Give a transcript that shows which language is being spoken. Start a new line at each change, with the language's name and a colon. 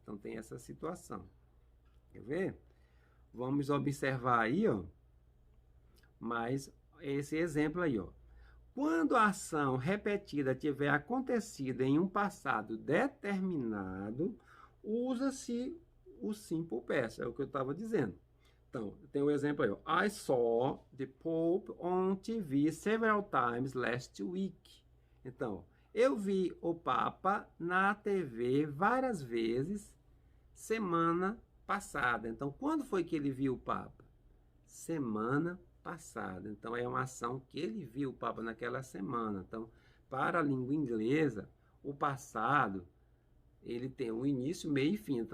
Portuguese: Então tem essa situação. Quer ver? Vamos observar aí, ó, mais esse exemplo aí, ó. Quando a ação repetida tiver acontecido em um passado determinado, usa-se o simple past, é o que eu estava dizendo. Então, tem um exemplo aí, ó.
English: I saw the Pope on TV several times last week.
Portuguese: Então, eu vi o Papa na TV várias vezes semana passada. Então, quando foi que ele viu o Papa? Semana passada. Então, é uma ação que ele viu o Papa naquela semana. Então, para a língua inglesa, o passado, ele tem um início, meio e fim.